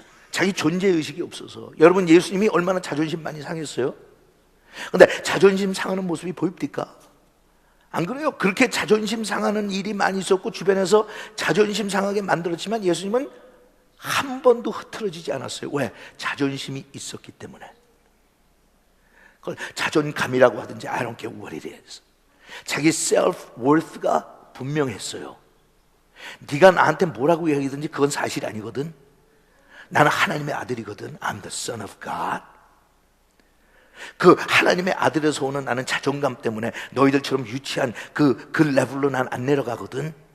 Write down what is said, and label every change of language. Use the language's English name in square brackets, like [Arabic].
[Korean] 자기 존재의식이 없어서. 여러분 예수님이 얼마나 자존심 많이 상했어요? 근데 자존심 상하는 모습이 보입니까? 안 그래요? 그렇게 자존심 상하는 일이 많이 있었고 주변에서 자존심 상하게 만들었지만 예수님은 한 번도 흐트러지지 않았어요. 왜? 자존심이 있었기 때문에. 그걸 자존감이라고 하든지 [English] I don't care what it is. [Korean] 자기 self-worth가 분명했어요. 네가 나한테 뭐라고 얘기하든지 그건 사실 아니거든. 나는 하나님의 아들이거든. [English] I'm the son of God. [Korean] 그 하나님의 아들에서 오는 나는 자존감 때문에 너희들처럼 유치한 그 레벨로 난 안 내려가거든.